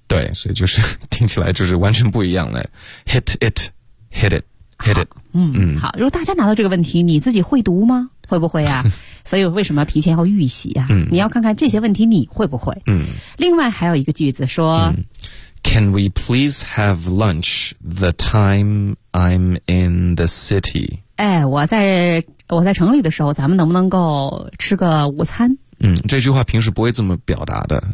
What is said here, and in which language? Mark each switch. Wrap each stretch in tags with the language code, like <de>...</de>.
<zh>对，所以就是听起来就是完全不一样了。</zh> <en>hit it。</en> <zh>好，如果大家拿到这个问题，你自己会读吗？会不会啊？所以为什么提前要预习啊？你要看看这些问题你会不会。另外还有一个句子说</zh> <en>Can we please have lunch the time I'm in the city?</en> <zh>哎，我在城里的时候咱们能不能够吃个午餐？这句话平时不会这么表达的。</zh>